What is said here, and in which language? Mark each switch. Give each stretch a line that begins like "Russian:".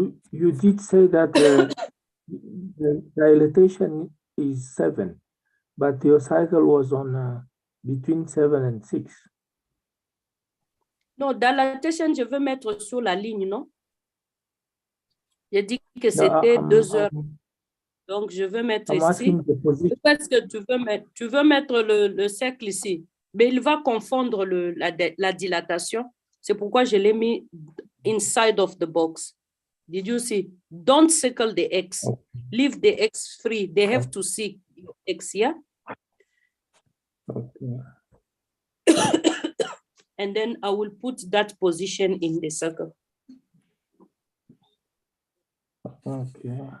English: You did say that the dilatation is 7, but your cycle was on between 7 and 6.
French: Non, dilatation, je veux mettre sur la ligne, non? J'ai dit que c'était 2 heures. Donc, je veux mettre ici. Qu'est-ce que tu veux mettre? Tu veux mettre le cercle ici. Mais il va confondre la dilatation. C'est pourquoi je l'ai mis
English: inside of the box. Did you see? Don't circle the X. Leave the X free. They have to see your X, yeah? Okay. And then I will put that position in the circle. Okay.